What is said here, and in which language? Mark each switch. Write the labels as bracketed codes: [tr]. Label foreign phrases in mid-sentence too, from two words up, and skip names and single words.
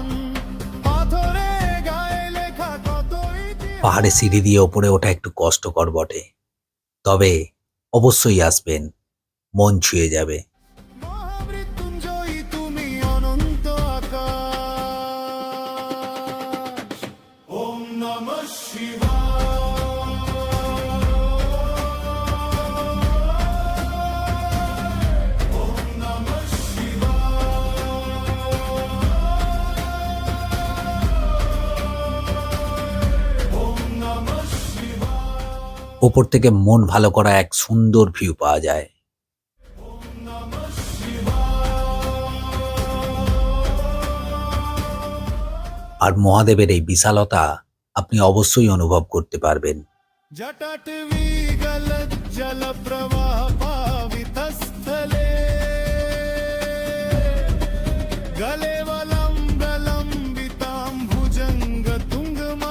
[bn] পাথরে গায়ে লেখা কত ইতিহাস। পাহাড়ে সিঁড়ি দিয়ে ওপরে ওঠা একটু কষ্টকর বটে, তবে অবশ্যই আসবেন, মন ছুঁয়ে যাবে। মহামৃত্যুঞ্জয়ী তুমি অনন্ত আকাশ। [sa] ওম নমঃ শিবায়। ওম নমঃ শিবায়। ওম নমঃ শিবায়। [bn] ওপর থেকে মন ভালো করা এক সুন্দর ভিউ পাওয়া যায়। আর মহাদেবের এই বিশালতা আপনি অবশ্যই অনুভব করতে পারবেন। [sa] जटाटवी गलज्जल प्रवाह पावितस्थले गले वलम्ब लम्बितां भुजङ्ग तुङ्ग